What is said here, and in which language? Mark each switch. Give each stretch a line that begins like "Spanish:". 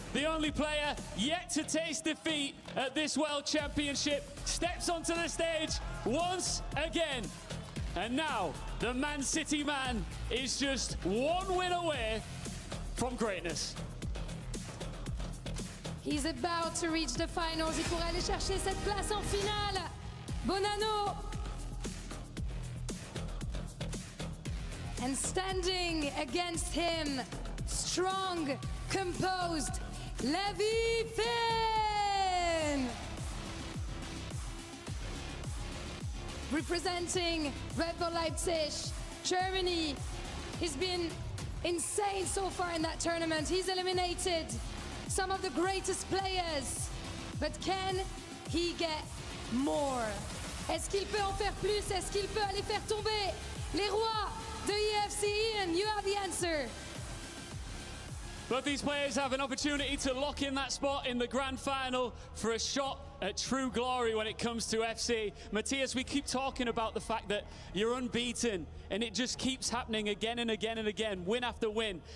English: The only player yet to taste defeat at this World Championship steps onto the stage once again. And now the Man City man is just one win away from greatness. He's about to reach the finals.
French: Il pourrait aller chercher cette place en finale. Bonanno.
English: And standing against him, strong, composed, Levi Finn! Representing Red Bull Leipzig, Germany. He's been insane so far in that tournament. He's eliminated some of the greatest players. But can he get more?
French: Est-ce qu'il peut en faire plus? Est-ce qu'il peut aller faire tomber les rois de EFC?
English: Ian, you have the answer. Both these players have an opportunity to lock in that spot in the grand final for a shot at true glory when it comes to FC. Matthias, we keep talking about the fact that you're unbeaten and it just keeps happening again and again and again, win after win.